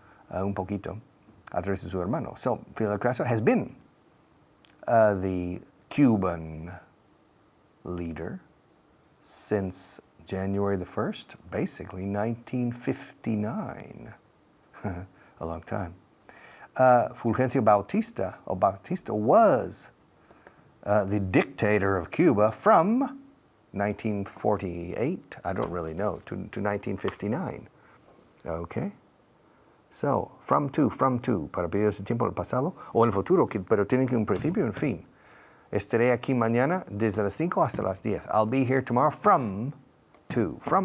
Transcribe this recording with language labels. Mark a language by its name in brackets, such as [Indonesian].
[Spanish] un poquito a través de su hermano. [English] So, Fidel Castro has been the Cuban leader since January the 1st, basically 1959. A long time. Fulgencio Bautista was the dictator of Cuba from 1948, I don't really know, to 1959. Okay? [Spanish] So, from to, para periodos de tiempo en el pasado o en el futuro, pero tiene que un principio y un fin. Estaré aquí mañana desde las 5 hasta las 10. [English] I'll be here tomorrow from to.